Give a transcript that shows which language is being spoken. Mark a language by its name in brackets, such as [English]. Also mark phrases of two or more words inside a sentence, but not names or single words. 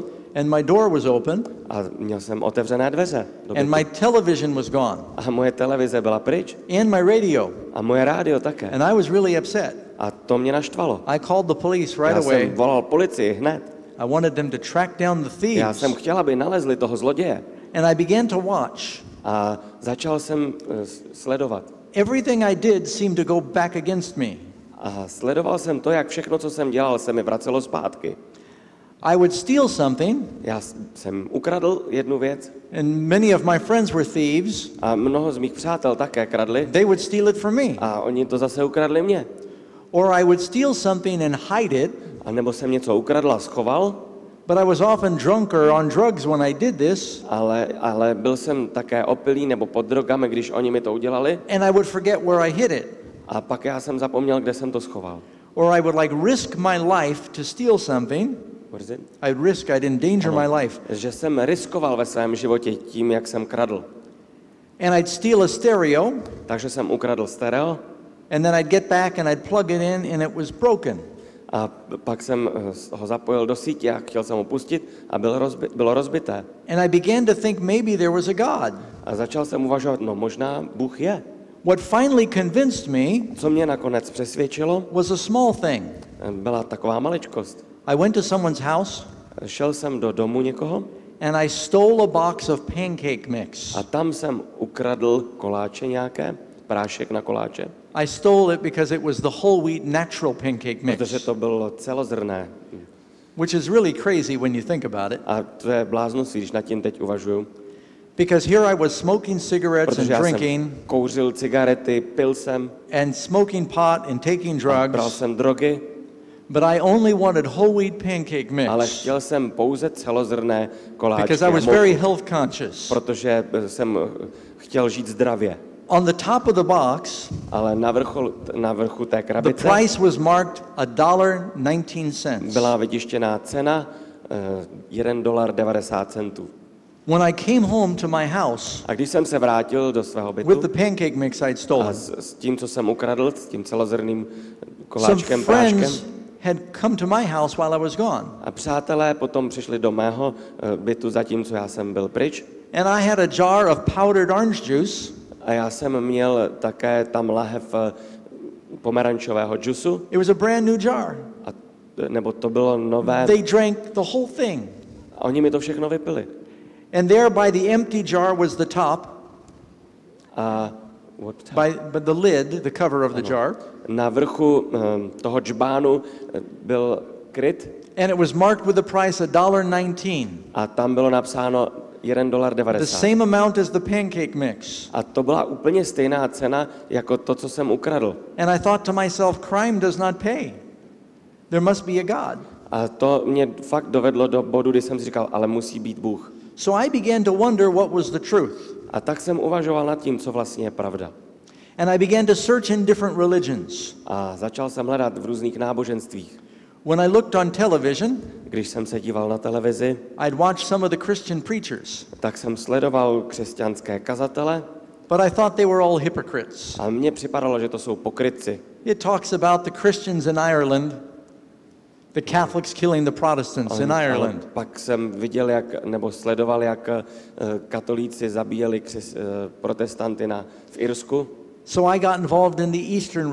[English] And my door was open. [Czech] A měl jsem otevřené dveře. [English] And my television was gone. [Czech] A moje televize byla pryč. [English] And my radio. [Czech] A moje rádio také. [English] And I was really upset. [Czech] A to mě naštvalo. [English] I called the police right away. [Czech] Já jsem volal policii hned. [English] I wanted them to track down the thieves. [Czech] Já jsem chtěl, aby nalezli toho zloděje. [English] And I began to watch. [Czech] A začal jsem sledovat. [English] Everything I did seemed to go back against me. [Czech] A sledoval jsem to, jak všechno, co jsem dělal, se mi vracelo zpátky. [English] I would steal something. [Czech] Já jsem ukradl jednu věc. [English] And many of my friends were thieves. [Czech] A mnoho z mých přátel také kradli. [English] They would steal it from me. [Czech] A oni to zase ukradli mě. [English] Or I would steal something and hide it. [Czech] A nebo jsem něco ukradl a schoval. [English] But I was often drunk or on drugs when I did this. [Czech] Ale byl jsem také opilý nebo pod drogami, když oni mi to udělali. [English] And I would forget where I hid it. [Czech] A pak já jsem zapomněl, kde jsem to schoval. [English] Or I would risk my life to steal something. What is it? I'd endanger my life. [Czech] Že jsem riskoval ve svém životě tím, jak jsem kradl. [English] And I'd steal a stereo. [Czech] Takže jsem ukradl stereo. [English] And then I'd get back and I'd plug it in and it was broken. [Czech] A pak jsem ho zapojil do sítě a chtěl jsem ho pustit a bylo rozbité. [English] And I began to think maybe there was a God. [Czech] A začal jsem uvažovat, no možná Bůh je. [English] What finally convinced me [Czech] Co mě nakonec přesvědčilo, [English] was a small thing. [Czech] byla taková maličkost. [English] I went to someone's house [Czech] Šel jsem do domu někoho [English] and I stole a box of pancake mix. [Czech] a tam jsem ukradl koláče nějaké, prášek na koláče. [English] I stole it because it was the whole wheat natural pancake [Czech] Protože [English] mix, [Czech] to bylo celozrnné. [English] which is really crazy when you think about it. [Czech] A to je bláznost, když nad tím teď uvažuju. [English] Because here I was smoking cigarettes and [Czech] Protože já jsem [English] drinking [Czech] kouřil cigarety, pil jsem, [English] and smoking pot and taking [Czech] bral [English] drugs, [Czech] jsem drogy, [English] but I only wanted whole wheat pancake [Czech] ale [English] mix [Czech] chtěl jsem pouze celozrnné koláčky. [English] because I [Czech] a [English] was [Czech] mouku, [English] very health conscious. [Czech] protože jsem chtěl žít zdravě. [English] On the top of the box, [Czech] Ale na vrchu té [English] the [Czech] krabice [English] price was marked $1.19. [Czech] byla vytištěná cena $1.90. [English] When I came home to my house [Czech] A když jsem se vrátil do svého [English] with [Czech] bytu [English] the pancake mix I'd [Czech] a [English] stolen, [Czech] s tím, co jsem ukradl, s tím celozrným [English] some [Czech] koláčkem, práškem, [English] friends had come to my house while I was gone. [Czech] a přátelé potom přišli do mého bytu, zatímco já jsem byl pryč. [English] And I had a jar of powdered orange juice. [Czech] A já jsem měl také tam lahev pomerančového džusu, [English] It was a brand new jar. [Czech] nebo to bylo nové. [English] They drank the whole thing. [Czech] A oni mi to všechno vypili. [English] And there by the empty jar was the top, [Czech] A [English] by the lid, the cover of the jar. [Czech] na vrchu toho džbánu byl kryt [English] And it was marked with the price $1.19. [Czech] a tam bylo napsáno [English] The [Czech] $1.90. [English] same amount as the pancake mix. [Czech] A to byla úplně stejná cena jako to, co jsem ukradl. [English] And I thought to myself, crime does not pay. There must be a God. [Czech] A to mě fakt dovedlo do bodu, kdy jsem si říkal, ale musí být Bůh. [English] So I began to wonder what was the truth. [Czech] A tak jsem uvažoval nad tím, co vlastně je pravda. [English] And I began to search in different religions. [Czech] A začal jsem hledat v různých náboženstvích. [English] When I looked on television, [Czech] Když jsem se díval na televizi, [English] I'd watch some of the Christian preachers, [Czech] tak jsem sledoval křesťanské kazatele [English] but I thought they were all hypocrites. [Czech] a mně připadalo, že to jsou pokrytci. [English] It talks about the Christians in Ireland, the Catholics killing the Protestants in [Czech] Ale [English] Ireland. [Czech] pak jsem viděl, nebo sledoval, jak katolíci zabíjeli protestanty v Irsku. [English] So I got involved in the Eastern